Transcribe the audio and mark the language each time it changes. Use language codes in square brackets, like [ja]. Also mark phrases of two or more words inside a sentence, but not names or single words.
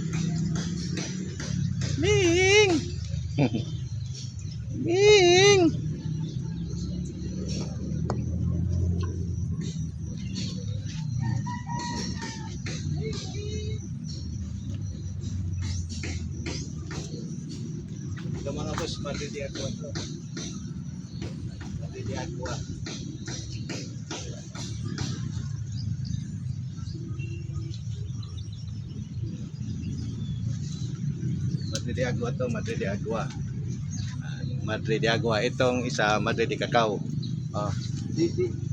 [tl] Ming! Ming! Ito mga boss, Madre de Agua to. Madre de Agua. Madre de Agua to, Madre de Agua. Madre de Agua. Itong isa, Madre de Cacao. Oh. Di.